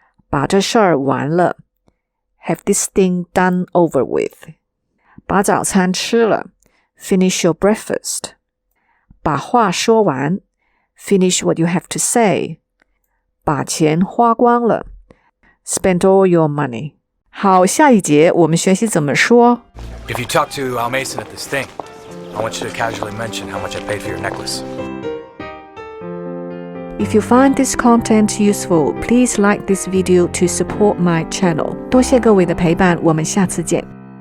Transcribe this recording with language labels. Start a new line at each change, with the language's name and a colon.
English: 把这事儿完了 Have this thing done over with. 把早餐吃了 Finish your breakfast. 把话说完 Finish what you have to say. 把钱花光了 Spend all your money.
Chinese: 好，下一节我们学习怎么说。
English: If you talk to Al Mason at this thing, I want you to casually mention how much I paid for your necklace. If you find this content useful, please like this video to support my channel. 多谢各位的陪伴，我们下次见。